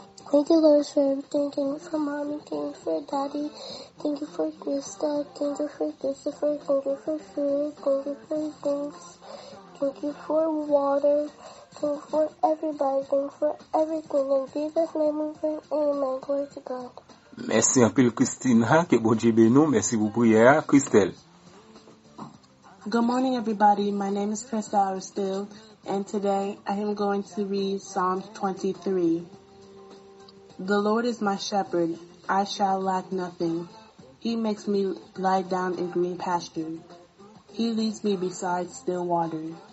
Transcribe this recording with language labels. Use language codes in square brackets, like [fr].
[en] Thank you, Lord, for everything. Thank you for Mommy. Thank you for Daddy. Thank you for Krista. Thank you for Christopher. Thank you for food. Thank you for things. Thank you for water. Thank you for everybody. Thank you for everything. In Jesus' name we pray. Amen. Glory to God. [fr] Merci un peu Christina, que bon Dieu bénisse. Merci pour prière, Christelle. [en] Good morning, everybody. My name is Krista Aristill, and today I am going to read Psalm 23. The Lord is my shepherd, I shall lack nothing. He makes me lie down in green pasture. He leads me beside still water.